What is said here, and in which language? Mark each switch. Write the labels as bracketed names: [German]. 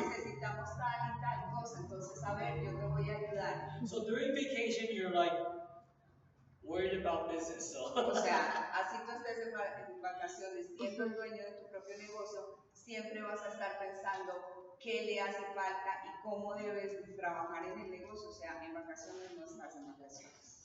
[Spanish] necesitamos tal y tal cosa. Entonces, a ver, yo te voy a ayudar. [English] So during vacation, you're like worried about business. So. [Spanish] O sea, así tú estés en vacaciones, siendo el dueño de tu propio negocio, siempre vas a estar pensando qué le hace falta y cómo debes trabajar en el negocio. O sea, en vacaciones no estás en vacaciones.